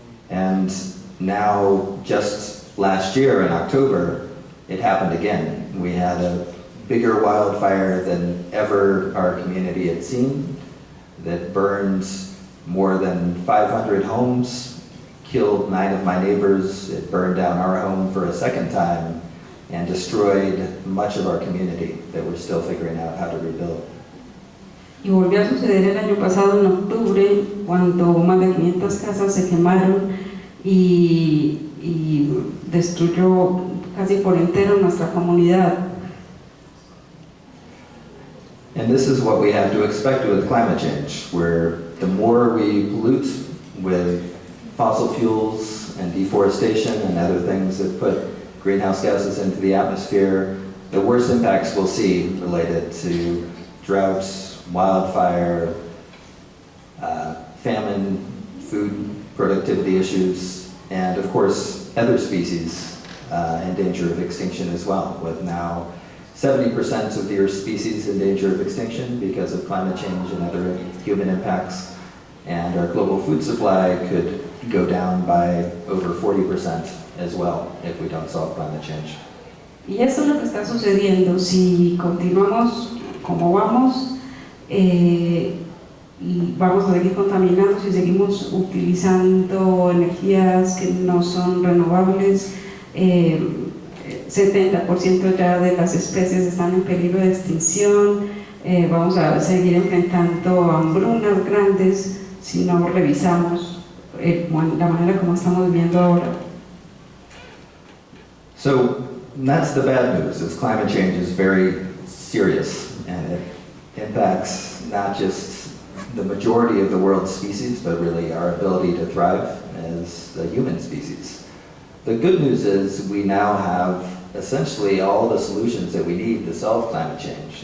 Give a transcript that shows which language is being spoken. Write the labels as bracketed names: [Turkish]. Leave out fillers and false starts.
[English] And now, just last year in October, it happened again. We had a bigger wildfire than ever our community had seen, that burned more than 500 homes, killed 9 of my neighbors. It burned down our home for a second time and destroyed much of our community that we're still figuring out how to rebuild. [Spanish] Y volvió a suceder el año pasado en octubre, cuando más de 500 casas se quemaron y destruyó casi por entero nuestra comunidad. [English] And this is what we have to expect with climate change, where the more we pollute with fossil fuels and deforestation and other things that put greenhouse gases into the atmosphere, the worse impacts we'll see related to droughts, wildfire, famine, food productivity issues, and of course other species in danger of extinction as well, with now 70% of the Earth's species in danger of extinction because of climate change and other human impacts, and our global food supply could go down by over 40% as well if we don't solve climate change. [Spanish] Y esto es lo que está sucediendo si continuamos como vamos. Y vamos a seguir contaminando si seguimos utilizando energías que no son renovables. 70% ya de las especies están en peligro de extinción. vamos a seguir enfrentando hambrunas grandes si no revisamos la manera como estamos viviendo ahora. [English] So that's the bad news, is climate change is very serious, and it impacts not just the majority of the world's species, but really our ability to thrive as a human species. The good news is we now have essentially all the solutions that we need to solve climate change.